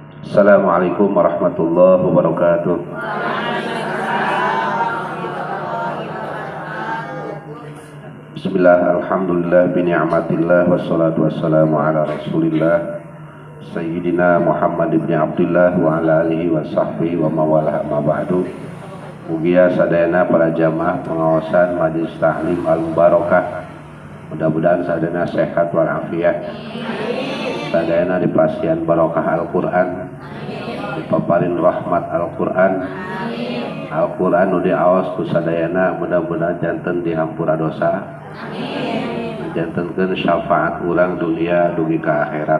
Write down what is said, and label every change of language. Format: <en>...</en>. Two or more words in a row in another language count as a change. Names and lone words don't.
<ar>السلام عليكم ورحمة الله وبركاته بسم الله الحمد لله بنعمة الله والصلاة والسلام على رسول الله سيدنا محمد بن عبد الله وعلى آله وصحبه ومن والاه أما بعد.</ar> <su>Mugia sadayana para jamaah pengawasan Majelis Tahlim Al-Mubarakah, mudah-mudahan sadayana sehat walafiat, sadayana dipasihan barokah Al-Quran, dipaparin rahmat Al-Quran, Al-Quran nu diaos ku sadayana, mudah-mudahan janten dihampura dosa, jantenkeun syafaat urang dunia dugi ka akhirat.</su>